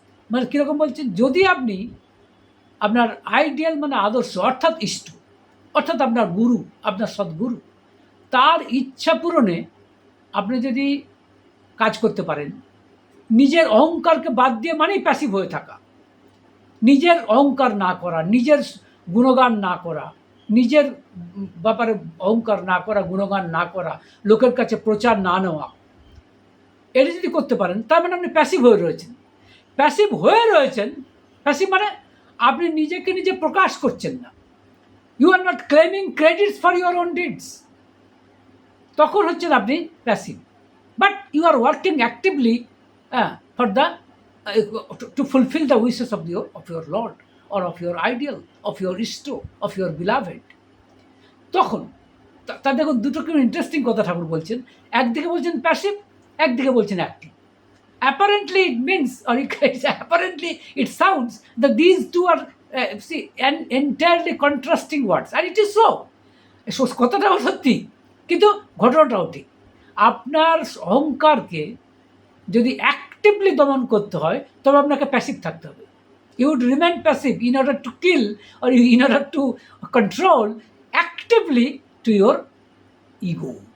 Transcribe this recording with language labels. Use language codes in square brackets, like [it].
[bn] মানে কীরকম বলছেন, যদি আপনি আপনার আইডিয়াল মানে আদর্শ, অর্থাৎ ইষ্ট, অর্থাৎ আপনার গুরু, আপনার সদ্গুরু, তার ইচ্ছা পূরণে আপনি যদি কাজ করতে পারেন, নিজের অহংকারকে বাদ দিয়ে, মানেই প্যাসিভ হয়ে থাকা, নিজের অহংকার না করা, নিজের গুণগান না করা, নিজের ব্যাপারে অহংকার না করা, গুণগান না করা, লোকের কাছে প্রচার না নেওয়া, এটা যদি করতে পারেন, তার মানে আপনি প্যাসিভ হয়ে রয়েছেন। প্যাসিভ হয়ে রয়েছেন, প্যাসিভ মানে আপনি নিজেকে নিজে প্রকাশ করছেন না। [en] You are not claiming credits for your own deeds. [bn] তখন হচ্ছেন আপনি passive. [en] but you are working actively for the to fulfill the wishes of your Lord or of your ideal, of your Ishto, of your beloved. [bn] তখন তা দেখুন দুটো খুব interesting কথা ঠাকুর বলছেন। একদিকে বলছেন প্যাসিভ, একদিকে বলছেন active. [en] Apparently it means, or apparently it sounds that these two are entirely contrasting words, and it is so. [bn] কথাটাও সত্যি, কিন্তু ঘটনাটাও ঠিক। আপনার অহংকারকে যদি অ্যাক্টিভলি দমন করতে হয় তবে আপনাকে প্যাসিভ থাকতে হবে। [en] You would remain passive in order to kill or in order to control actively to your ego.